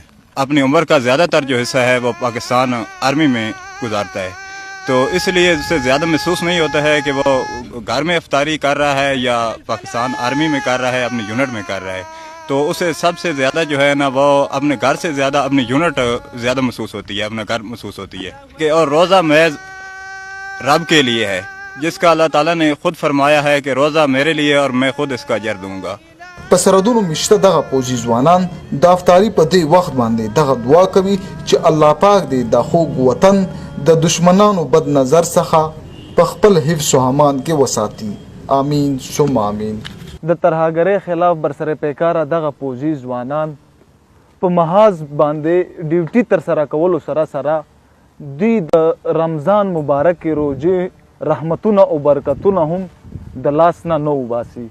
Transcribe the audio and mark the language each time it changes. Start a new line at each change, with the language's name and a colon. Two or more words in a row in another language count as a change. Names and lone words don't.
Urdu: اپنی عمر کا زیادہ تر جو حصہ ہے وہ پاکستان آرمی میں گزارتا ہے, تو اس لیے اس سے زیادہ محسوس نہیں ہوتا ہے کہ وہ گھر میں افطاری کر رہا ہے یا پاکستان آرمی میں کر رہا ہے, اپنے یونٹ میں کر رہا ہے. تو اسے سب سے زیادہ جو ہے نا وہ اپنے گھر سے زیادہ اپنی یونٹ زیادہ محسوس ہوتی ہے, اپنا گھر محسوس ہوتی ہے. کہ اور روزہ محض رب کے لیے ہے, جس کا اللہ تعالیٰ نے خود فرمایا ہے کہ روزہ میرے لیے اور میں خود اس کا اجر دوں گا.
Pashto: په سرحدونو مشته دغه پوځي ځوانان د افطاري په دې وخت باندې دغه دعا کوي چې الله پاک دې د خوږ وطن د دشمنانو بد نظر څخه په خپل حفظ و امان کې وساتي.
Arabic: آمین ثم آمین.
Pashto: د ترهګرۍ خلاف برسره پیکاره دغه پوځي ځوانان په محاذ باندې ډیوټي ترسره کولو سره سره دوی د رمضان مبارک روزې رحمتونه او برکتونه هم د لاس نه نه وباسي.